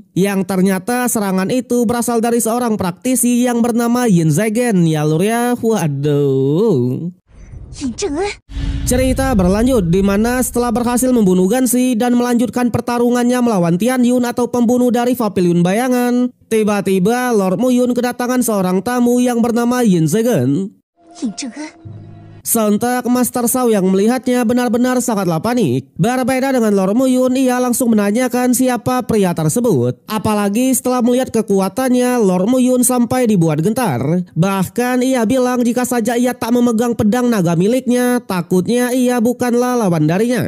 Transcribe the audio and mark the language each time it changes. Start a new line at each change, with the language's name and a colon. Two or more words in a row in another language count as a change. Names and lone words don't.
Indonesian: Yang ternyata serangan itu berasal dari seorang praktisi yang bernama Yin Zegen, ya lur ya. Waduh. Cerita berlanjut di mana setelah berhasil membunuh Gansi dan melanjutkan pertarungannya melawan Tian Yun atau pembunuh dari Paviliun Bayangan, tiba-tiba Lord Muyun kedatangan seorang tamu yang bernama Yin Zegen.
Chinese: 尹正恩。
Indonesian: Sontak Master Sao yang melihatnya benar-benar sangatlah panik. Berbeda dengan Lord Muyun, ia langsung menanyakan siapa pria tersebut. Apalagi setelah melihat kekuatannya, Lord Muyun sampai dibuat gentar. Bahkan ia bilang jika saja ia tak memegang pedang naga miliknya, takutnya ia bukanlah lawan darinya.